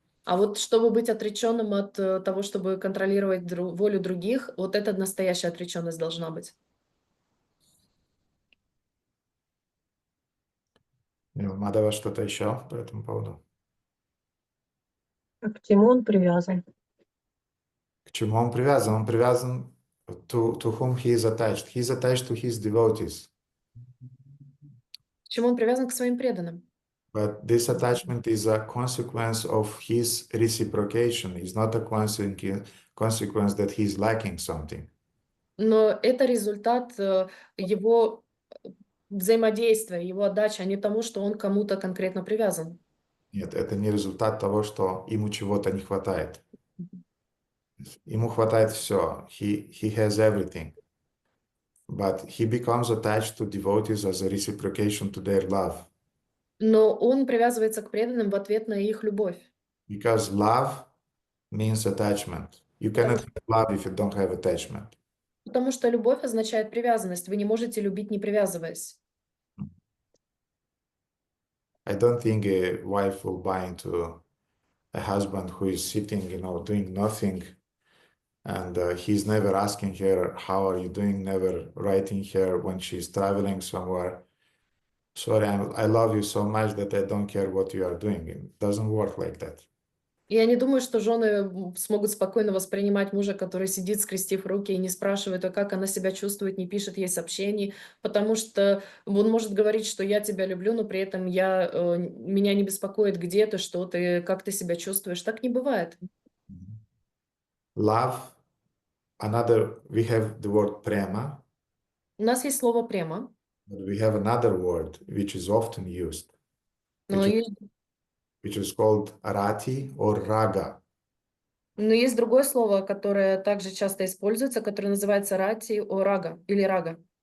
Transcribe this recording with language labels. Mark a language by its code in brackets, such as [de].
[ru] А вот чтобы быть отреченным от того, чтобы контролировать волю других, вот это настоящая отреченность должна быть. Мадава, что-то еще по этому поводу? А к чему он привязан? К чему он привязан? Он привязан [en] to whom he is attached. He is attached to his devotees. [ru] К чему он привязан? К своим преданным. [en] But this attachment is a consequence of his reciprocation. It's not a consequence that he is lacking something. [ru] Но это результат его взаимодействия, его отдачи, а не тому, что он к кому-то конкретно привязан. Нет, это не результат того, что ему чего-то не хватает. Ему хватает все. [en] He has everything. But he becomes attached to devotees as a reciprocation to their love. [ru] Но он привязывается к преданным в ответ на их любовь. [en] Because love means attachment. You cannot have love if you don't have attachment. [ru] Потому что любовь означает привязанность. Вы не можете любить, не привязываясь. [en] I don't think a wife will buy into a husband who is sitting, doing nothing, and he's never asking her, how are you doing, never writing her when she's traveling somewhere. Sorry, I love you so much that I don't care what you are doing. It doesn't work like that. [ru] Я не думаю, что жены смогут спокойно воспринимать мужа, который сидит, скрестив руки, и не спрашивает, а как она себя чувствует, не пишет ей сообщений, потому что он может говорить, что я тебя люблю, но при этом меня не беспокоит, где ты, что ты, как ты себя чувствуешь. Так не бывает. [en] Love, we have the word prema, [ru] У нас есть слово «према», [en] but we have another word which is often used, [ru] но [en] which is called rati or raga. [ru] но есть другое слово, которое также часто используется, которое называется рати о рага или рага,